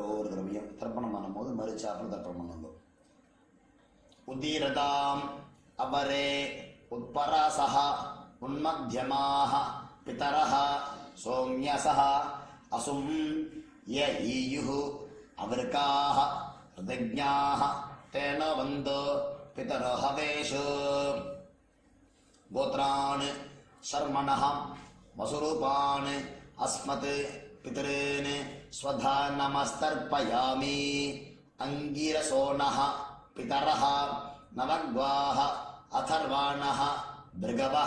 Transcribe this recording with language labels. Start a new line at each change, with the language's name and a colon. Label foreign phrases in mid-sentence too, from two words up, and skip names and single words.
Tamil: ஒவ்வொரு தடவையும் தர்ப்பணம் பண்ணும்போது மறுச்சாப்பில் தர்ப்பணம் பண்ணுங்கோ.
Sanskrit: उदीरताम् अवरे उत्परासः उन्मध्यमाः पितरः सोम्यासः असुं य ईयुः अवृकाः ऋतज्ञाः ते नोऽवन्तु पितरो हवेषु. गोत्रान् शर्मणः वसुरूपान् अस्मत् पितॄन् स्वधा नमस्तर्पयामि अंगिरसोनः पितरः नवग्वाः अथर्वाणः भृगवः